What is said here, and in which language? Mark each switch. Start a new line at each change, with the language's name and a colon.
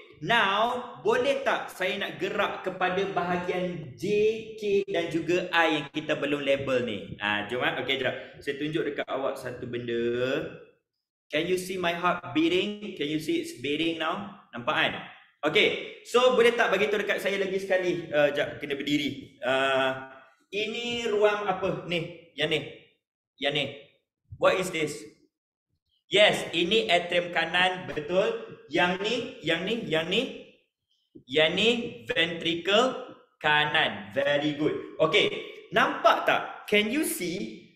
Malay: Now, boleh tak saya nak gerak kepada bahagian J, K dan juga I yang kita belum label ni? Jom. Okay, jom. Saya tunjuk dekat awak satu benda.
English: Can you see my heart beating? Can you see it's beating now?
Malay: Nampak kan? Okay. So, boleh tak bagi tahu dekat saya lagi sekali? Sekejap, kena berdiri. Ini ruang apa? Ni. Yang ni.
English: What is this? Yes,
Malay: ini atrium kanan. Betul. Yang ni ventricle kanan.
English: Very good.
Malay: Okay. Nampak tak?
English: Can you see?